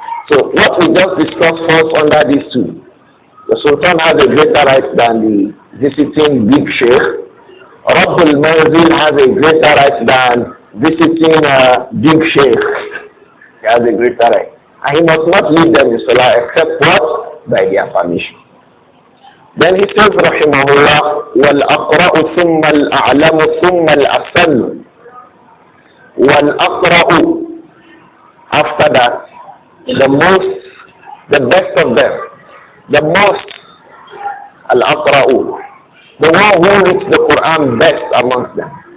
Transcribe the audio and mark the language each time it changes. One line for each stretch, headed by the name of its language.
English: So what we just discussed falls under these two. The Sultan has a greater right than the visiting big sheikh. Rabb al-Manzil has a greater right than visiting a big sheikh. He has a greater right. And he must not lead them in salah except what? By their permission. Then he says,
Arabic: Rahimahullah, وَالْأَقْرَأُ ثُمَّ الْأَعْلَمُ ثُمَّ الْأَسَلُّ. وَالْأَقْرَأُ,
English: after that, the best of them, the most, Al-Aqra'u, the one who reads the Quran best amongst them.